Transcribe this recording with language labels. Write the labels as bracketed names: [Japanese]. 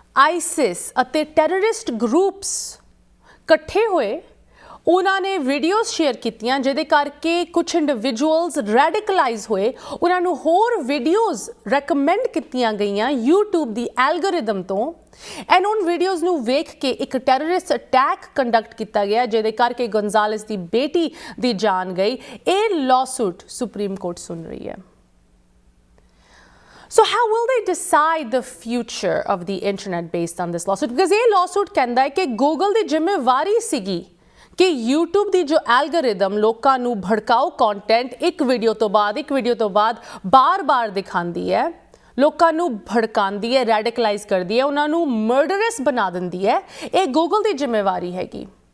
[Punjabi] ISIS ਅਤੇ terrorist groups ਇਕੱਠੇ ਹੋਏ, ਉਹਨਾਂ ਨੇ ਵੀਡੀਓਜ਼ ਸ਼ੇਅਰ ਕੀਤੀਆਂ ਜਿਹਦੇ ਕਰਕੇ ਕੁਝ ਇੰਡੀਵਿਜੂਅਲਸ ਰੈਡੀਕਲਾਈਜ਼ ਹੋਏ, ਉਹਨਾਂ ਨੂੰ ਹੋਰ ਵੀਡੀਓਜ਼ ਰეკਮੈਂਡ ਕੀਤੀਆਂ ਗਈਆਂ YouTube ਦੀ ਐਲਗੋਰਿਦਮ ਤੋਂ ਐਂਡ ਉਨ ਵੀਡੀਓਜ਼ ਨੂੰ ਵੇਖ ਕੇ ਇੱਕ ਟੈਰਰਿਸਟ ਅਟੈਕ ਕੰਡਕਟ ਕੀਤਾ ਗਿਆ ਜਿਹਦੇ ਕਰਕੇ ਗੰਜ਼ਾਲਸ ਦੀ ਬੇਟੀ ਦੀ ਜਾਨ ਗਈ। ਇਹ ਲੌਸੂਟ ਸੁਪਰੀਮ ਕੋਰਟ ਸੁਣ ਰਹੀ ਹੈ। [English] So how will they decide the future of the internet based on this lawsuit? [Punjabi] Because [Hindi] ये lawsuit कहता है कि [Punjabi] Google ਦੀ ਜ਼ਿੰਮੇਵਾਰੀ ਸੀਗੀ ਕਿ YouTube ਦੀ ਜੋ ਐਲਗੋਰਿਦਮ ਲੋਕਾਂ ਨੂੰ ਭੜਕਾਊ ਕੰਟੈਂਟ ਇੱਕ ਵੀਡੀਓ ਤੋਂ ਬਾਅਦ ਬਾਰ-ਬਾਰ ਦਿਖਾਉਂਦੀ ਹੈ, ਲੋਕਾਂ ਨੂੰ ਭੜਕਾਉਂਦੀ ਹੈ, ਰੈਡੀਕਲਾਈਜ਼ ਕਰਦੀ ਹੈ, ਉਹਨਾਂ ਨੂੰ ਮਰਡਰਸ ਬਣਾ ਦਿੰਦੀ ਹੈ, ਇਹ Google ਦੀ ਜ਼ਿੰਮੇਵਾਰੀ ਹੈਗੀ।